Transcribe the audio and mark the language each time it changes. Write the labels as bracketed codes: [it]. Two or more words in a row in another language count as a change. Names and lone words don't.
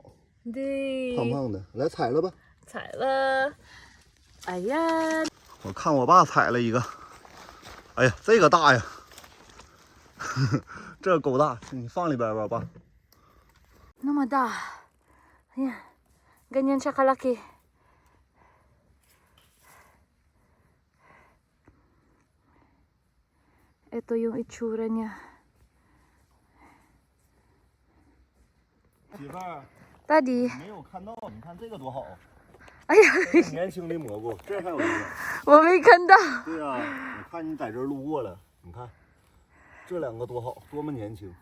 [zh] 对。胖胖的，来采了吧。采了。哎呀，我看我爸采了一个。哎呀，这个大呀。这够大，你放里边吧，爸。那么大。哎呀 ， [tl] ganyan siya kalaki. Ito yung itsura niya. [zh] 媳妇儿， [en] Daddy. [zh] 没有看到，你看这个多好。哎呀，这是年轻的蘑菇，这还有一个。我没看到。对呀、我看你在这儿路过了，你看这两个多好，多么年轻。